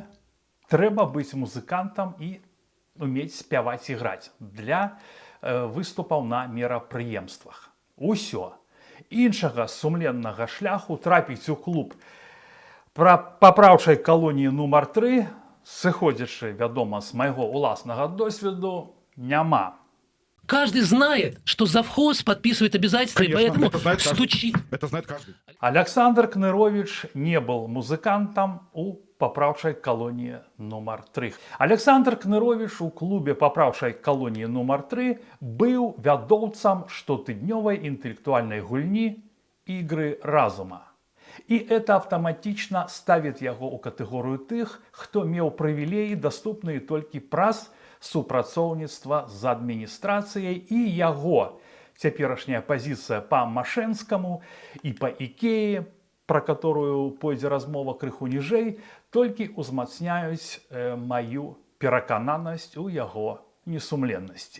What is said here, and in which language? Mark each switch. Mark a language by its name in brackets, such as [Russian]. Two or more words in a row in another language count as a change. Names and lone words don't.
[Belarusian] Трэба быць музыкантам і умець спяваць і граць для выступаў на мерапрыемствах. Усё. Іншага сумленнага шляху трапіць у клуб папраўчай калоніі нумар 3, сыходзячы, вядома, з майго ўласнага досведу, няма. [Russian] Каждый знает, что завхоз подписывает обязательства, и Конечно, поэтому это знает каждый. стучит. Это знает каждый. [Belarusian] Александр Кнырович [Russian] не был музыкантом [Belarusian] у папраўчай калоніі нумар 3. Александр Кнырович у клубе папраўчай калоніі нумар 3 быў вядоўцам штотыднёвай інтэлектуальнай гульні [Russian] «Игры разума». И это автоматично ставит [Belarusian] яго ў катэгорыю тых, хто меў прывілеі, даступныя толькі праз супрацоўніцтва з адміністрацыяй, і яго цяперашняя пазіцыя па Машэнскаму і па Ікеі, пра которую пойдзе размова крыху ніжэй, толькі узмацняюць маю перакананасць у яго несумленнасці.